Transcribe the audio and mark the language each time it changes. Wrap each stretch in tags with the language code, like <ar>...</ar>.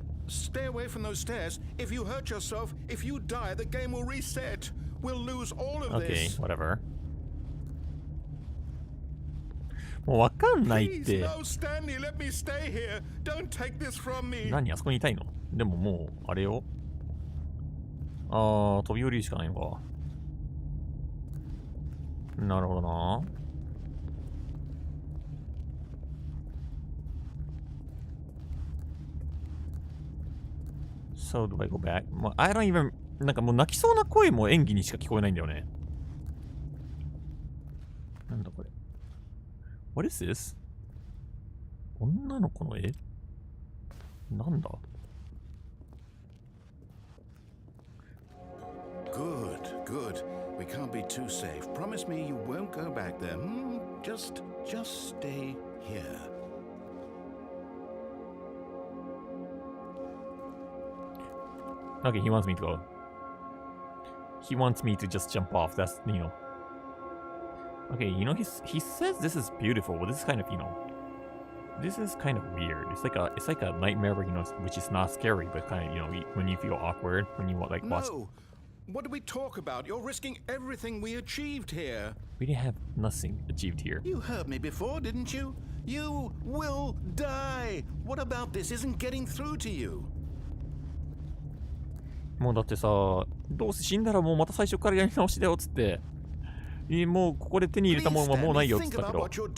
<en>Stay away from those stairs. If you hurt yourself, if you die, the game will reset. We'll lose all of Okay, this. whatever.</en> <ja>もうわかんないって。</ja> <en>no, Stanley, let me stay here. Don't take this from me.</en> <ja>何あそこにいたいの？でももう、あれよ。あー、飛び降りるしかないのか。なるほどな。</ja> <en>So do I go back?</en> <ja>まあ、</ja> <en>I don't even</en> <ja>なんかもう泣きそうな声も演技にしか聞こえないんだよね。なんだこれ。</ja> <en>What is this?</en> <ja>女の子の絵なんだ</ja> <en>Good, good. We can't be too safe. Promise me you won't go back there. Just stay here. Okay, he wants me to go. He wants me to just jump off. That's, you know. Okay, you know, he says this is beautiful, but this is kind of, you know, this is kind of weird. It's like a nightmare, you know, which is not scary, but kind of, you know, when you feel awkward, when you like watch. No. What do we talk about? You're risking everything we achieved here. We didn't have nothing achieved here. You heard me before, didn't you? You will die. What about this isn't getting through to you?</en> <ja>もうだってさ、どうせ死んだらもうまた最初からやり直しだよっつって、もうここで手に入れたものはもうないよっつったけど。</ja>